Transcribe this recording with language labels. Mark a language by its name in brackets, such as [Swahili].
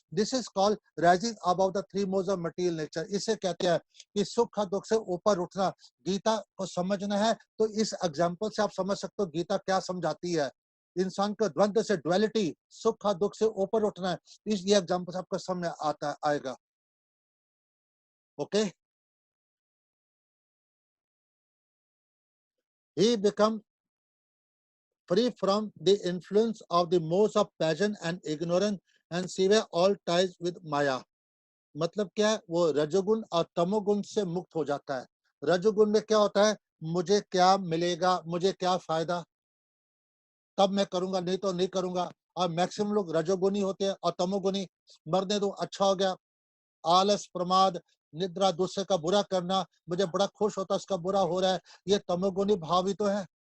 [English] This is called rising about the three modes of material nature. [Hindi] इसे कहते हैं कि सुख और दुख से ऊपर उठना। गीता को समझना है तो इस एग्जाम्पल से आप समझ सकते हो गीता क्या समझाती है। इंसान को द्वंद्व से, डुअलिटी, सुख और दुख से ऊपर उठना है। ये एग्जाम्पल आपको सामने आता आएगा। [English] Okay, he become free from the influence of the modes of passion and ignorance and sever all ties with Maya। [Hindi] मतलब क्या है? वो रजोगुण और तमोगुण से मुक्त हो जाता है। रजोगुण में क्या होता है? मुझे क्या मिलेगा, मुझे क्या फायदा, तब मैं करूंगा, नहीं तो नहीं करूंगा। और मैक्सिमम लोग रजोगुणी होते हैं। और तमोगुणी, मरने दो, अच्छा हो गया, आलस, प्रमाद, निद्रा, दूसरे का बुरा करना, मुझे बड़ा खुश होता उसका बुरा हो रहा है, ये तमोगुणी भाव ही तो है।